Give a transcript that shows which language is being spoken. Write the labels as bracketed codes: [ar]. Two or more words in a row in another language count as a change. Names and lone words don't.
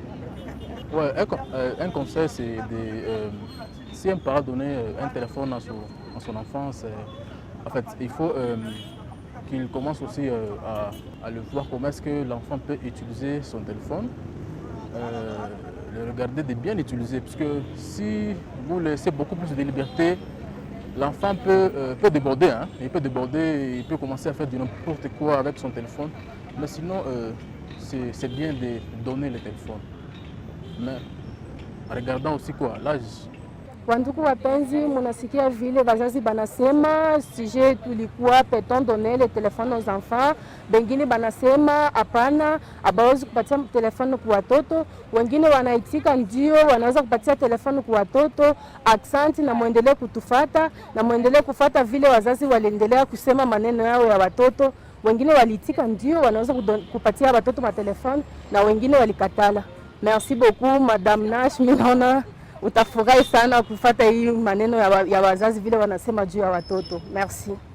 [fr] Ouais, un conseil, c'est si un parent donnait un téléphone à son enfant, en fait, il faut qu'il commence aussi à le voir comment est-ce que l'enfant peut utiliser son téléphone, le regarder de bien l'utiliser, parce que si vous laissez beaucoup plus de liberté, l'enfant peut déborder, hein? Il peut déborder, il peut commencer à faire du n'importe quoi avec son téléphone, mais sinon c'est bien de donner le téléphone. Mais en regardant aussi l'âge. [sw] Wandugu wapenzi, munasikia vile wazazi banasema sije tulikuwa [fr] peut-on donner le téléphone aux enfants, [sw] bengine banasema hapana, abawezi kupatia telefoni kwa watoto, wengine wanaitika ndio wanaweza kupatia telefoni kwa watoto. Aksanti na muendelee kutufata na muendelee kufata vile wazazi waliendelea kusema maneno yao ya watoto. Wengine waliitika ndio wanaweza kupatia watoto matelefoni na wengine walikatala. [fr] Merci beaucoup Madame Nash, [sw] mimi naona utafurahi sana kufuata hii maneno ya wazazi vile wanasema juu ya watoto. [fr] Merci.